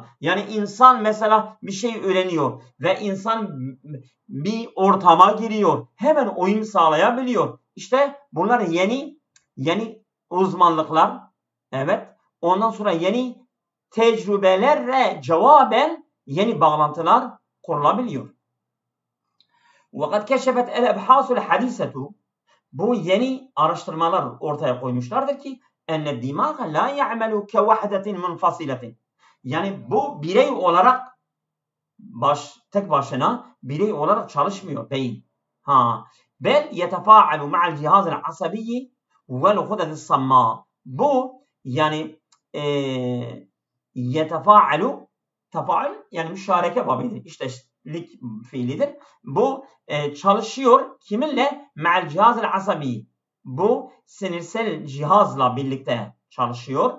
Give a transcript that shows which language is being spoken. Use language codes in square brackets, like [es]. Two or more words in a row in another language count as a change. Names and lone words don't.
[tr] Yani insan mesela bir şey öğreniyor ve insan bir ortama giriyor. Hemen uyum sağlayabiliyor. İşte bunlar yeni uzmanlıklar. Evet. Ondan sonra yeni tecrübelerle cevaben yeni bağlantılar kurulabiliyor. [ar] وَقَدْ كَشَفَتْ الْاَبْحَاسُ الْحَدِيثَةُ. [tr] Bu yeni araştırmalar ortaya koymuşlardır ki [ar] أن الدماغ لا يعمل كوحدة منفصلة. [tr] Yani bu birey olarak tek başına birey olarak çalışmıyor beyin. [ar] بل يتفاعل مع الجهاز العصبي والغدد الصماء. [tr] Bu yani يتفاعل tefaül yani müşareke babidir. İştelik fiilidir. Bu çalışıyor kiminle? [ar] مع الجهاز العصبي. [tr] Bu sinirsel cihazla birlikte çalışıyor.